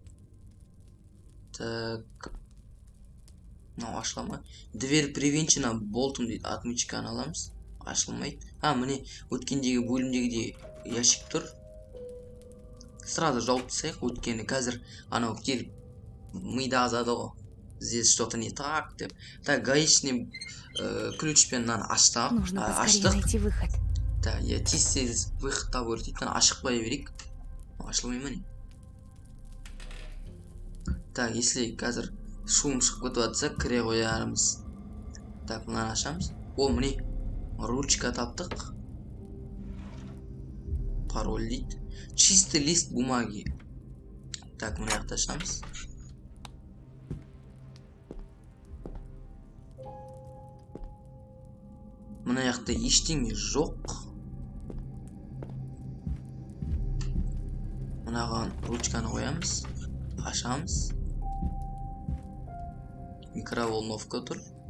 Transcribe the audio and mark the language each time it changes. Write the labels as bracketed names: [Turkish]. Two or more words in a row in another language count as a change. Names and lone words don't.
[Kazakh] Так, мынау ашыла. [Russian] Дверь привинчена болтом дейді. [Kazakh] Отмычканы аламыз. Ашылмайды. Міне өткендегі бөлімдегідей ящик тұр. Сразу жауып тастайық, өткені қазір анау келіп мида азады ғой. [Russian] Здесь что-то не так деп. Так, гаечный [Kazakh] ключпен мынаны аштық. [Russian] Нужно поскорее найти выход. Так, я [Kazakh] тез выход табу керек дейді. Ашық қоя берейік. Ашылмай ма не? [Russian] Так, если [Kazakh] қазір шум шығып кетіп жатса, кіре қоярмыз. Так, мынаны ашамыз. О, міне ручка таптық. Пароль дейді. [Russian] Чистый лист бумаги. [Kazakh] Так, мына жақты ашамыз. Мына жақта ештеңе жоқ. Мынаған ручканы қоямыз. Ашамыз. Микроволновка тұр.